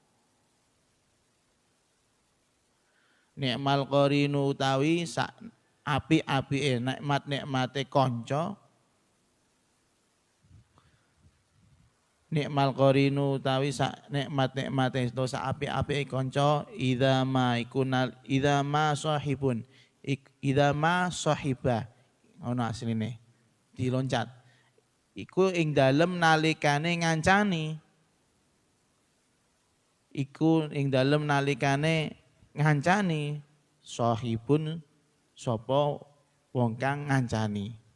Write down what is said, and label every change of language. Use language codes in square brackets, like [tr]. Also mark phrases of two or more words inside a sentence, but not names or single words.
[ar] نعم القرين [jv] utawi sak apik-apike nikmate kanca. [ar] نعم القرين [jv] utawi sak nikmate to sak apik-apike kanca [ar] إذا ما صاحب إذا ما صاحب [jv] ono asline diloncat. Iku ing dalem nalikane ngancani iku ing dalem nalikane ngancani sahibun sapa wong kang ngancani.